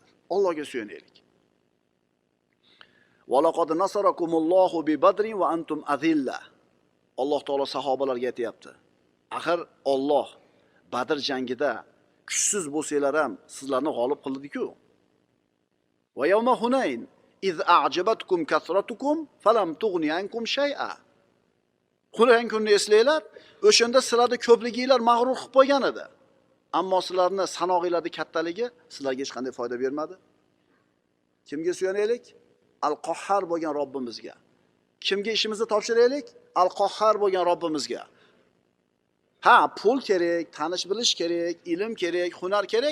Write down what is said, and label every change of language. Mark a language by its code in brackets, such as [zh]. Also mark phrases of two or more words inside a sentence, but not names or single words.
[uz] Allohga suyanaylik. [ar] ولقد نصركم الله ببدر وأنتم أذلة. [uz] Alloh taolo sahobalarga aytayapti. Axir Alloh Badr jangida kuchsiz bo'lsanglar ham sizlarni g'olib qildi-ku. [ar] ويوم حنين إذ أعجبتكم كثرتكم فلم تغن عنكم شيئا. [uz] Hunayn kunni eslanglar, o'shanda sizlarda ko'pliginglar mag'rur qilib qo'ygan edi. Ammo sizlarni sanog'inglarning kattaligi sizlarga hech qanday foyda bermadi. Kimga suyanaylik? Al-Qahhar bo'lgan Robbimizga. Kimga ishimizni topshiraylik? Al-Qahhar bo'lgan Robbimizga. Ha, pul kerak, tanish bilish kerak, ilm kerak, hunar kerak.